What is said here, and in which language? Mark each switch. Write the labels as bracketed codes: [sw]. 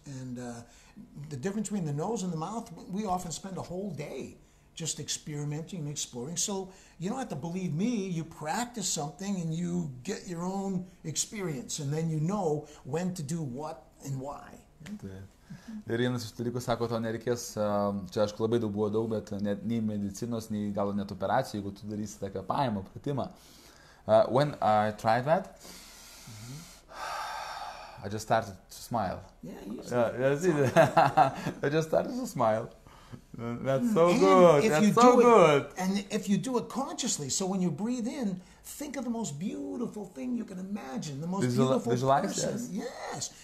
[en] And the difference between the nose and the mouth, we often spend a whole day just experimenting and exploring. So you don't have to believe me. You practice something and you get your own experience. And then you know when to do what and why. [lt] Ir vienas iš dalykų sako, to nereikės, čia aišku labai daug buvo daug, bet net nei medicinos, nei gal net operacijų, jeigu tu darysi tą kvėpavimo pratimą. [en] When I tried that, I just started to smile. I just started to smile. That's so good. That's so good. And if you do it consciously, so when you breathe in, think of the most beautiful thing you can imagine, the most beautiful person. Yes.